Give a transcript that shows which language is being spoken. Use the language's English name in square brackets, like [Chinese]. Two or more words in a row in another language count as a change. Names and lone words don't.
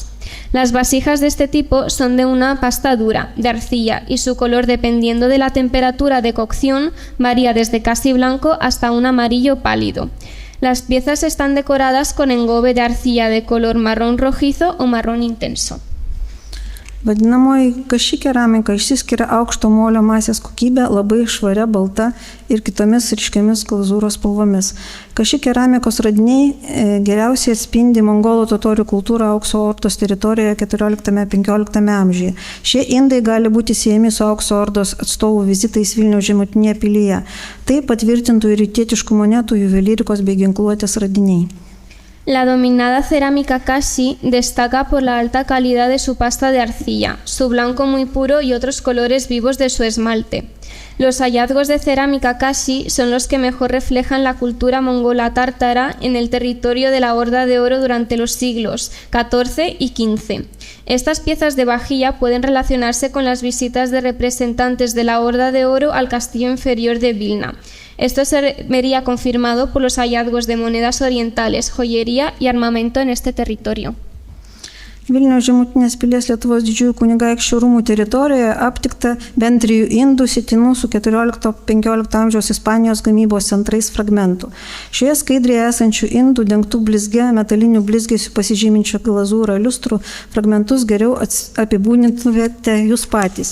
[Spanish] Las vasijas de este tipo son de una pasta dura, de arcilla, y su color, dependiendo de la temperatura de cocción, varía desde casi blanco hasta un amarillo pálido. Las piezas están decoradas con engobe de arcilla de color marrón rojizo o marrón intenso. [Lithuanian] Vadinamoji kaši keramika išsiskiria aukšto molio masės kokybė, labai švaria, balta ir kitomis ryškiamis glazūros spalvomis. Kaši keramikos radiniai geriausiai atspindi mongolų totorių kultūrą Aukso ordos teritorijoje 14–15 amžiuje. Šie indai gali būti siejami su Aukso ordos atstovų vizitais Vilniaus žemutinėje pilyje. Tai patvirtintų ir rytietiškų monetų, juvelyrikos bei ginkluotės radiniai. [Spanish] La dominada cerámica Kashi destaca por la alta calidad de su pasta de arcilla, su blanco muy puro y otros colores vivos de su esmalte. Los hallazgos de cerámica Kashi son los que mejor reflejan la cultura mongola tártara en el territorio de la Horda de Oro durante los siglos XIV y XV. Estas piezas de vajilla pueden relacionarse con las visitas de representantes de la Horda de Oro al castillo inferior de Vilna. Esto se vería confirmado por los hallazgos de monedas orientales, joyería y armamento en este territorio. [Lithuanian] Vilniaus Žemutinės pilies Lietuvos didžiųjų kunigaikščių rūmų teritorijoje aptikta bent 3 indų sietinų su 14-15 amžiaus Ispanijos gamybos centrais fragmentų. Šioje skaidrėje esančių indų dengtų blizge, metalinių blizgesių pasižyminčio glazūrą liustrų fragmentus geriau apibūdintumėte jūs patys.